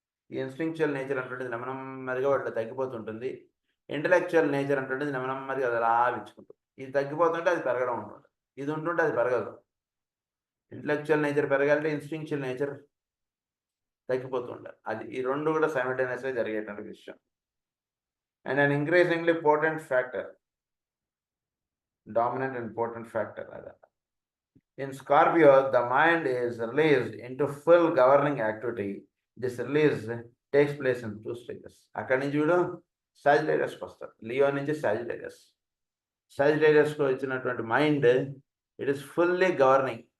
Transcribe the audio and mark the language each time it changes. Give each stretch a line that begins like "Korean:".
Telugu: ఈ instinctual nature అంటుంటుంది నెమ్మదిగా వాటిలో తగ్గిపోతుంటుంది, ఇంటలెక్చువల్ నేచర్ అంటుంటుంది నెమ్మదిగా అది అలా విచ్చుకుంటుంది. ఇది తగ్గిపోతుంటే అది పెరగడం ఉంటుంది, ఇది ఉంటుంటే అది పెరగదు. ఇంటలెక్చువల్ నేచర్ పెరగాలంటే ఇన్స్టింక్చువల్ నేచర్ తగ్గిపోతూ ఉండాలి. అది ఈ రెండు కూడా సైమల్టేనియస్గా జరిగేటువంటి విషయం.
English: and an increasingly potent factor, dominant and potent factor. In Scorpio, the mind is released into full governing activity. This release takes place in 2 stages.
Telugu: అక్కడి నుంచి వీడు సాజిటేరియస్కి వస్తాడు. లియో నుంచి సాజిటేరియస్కి వచ్చినటువంటి
English: Mind it is fully governing.